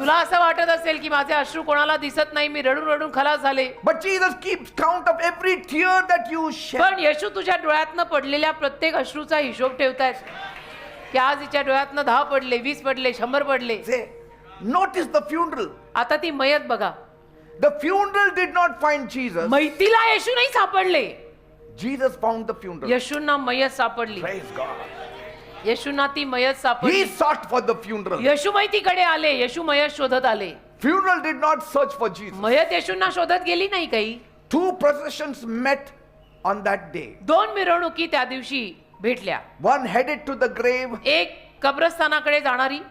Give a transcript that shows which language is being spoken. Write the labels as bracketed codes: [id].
[mr] तुला असं वाटत असेल की माझे अश्रू कोणाला दिसत नाही, मी रडून रडून खलास झाले. [en] but Jesus keeps count of every tear that you shed. [mr] पण येशू तुझ्या डोळ्यातनं पडलेल्या प्रत्येक अश्रूचा हिशोब ठेवतायत की आज हिच्या डोळ्यातनं 10 पडले, 20 पडले, 100 पडले. [en] Say, notice the funeral. [mr] आता ती मयत बघा. [en] The funeral did not find Jesus. [mr] मैतीला येशू नाही सापडले, [en] Jesus found the funeral. [mr] येशूंना मयत सापडली. [en] Praise God. [mr] येशूंना ती मयत [en] He [mr] सापडली. [en] sought for the funeral. [mr] येशू मैतीकडे आले, येशू मयत शोधत आले. [en] Funeral did not search for Jesus. [mr] मयत येशूंना शोधत गेली नाही काही. [en] 2 processions met on that day. [mr] 2 मिरवणुकी त्या दिवशी भेटल्या. [en] One headed to the grave, [mr] एक कब्रस्थानाकडे जाणारी,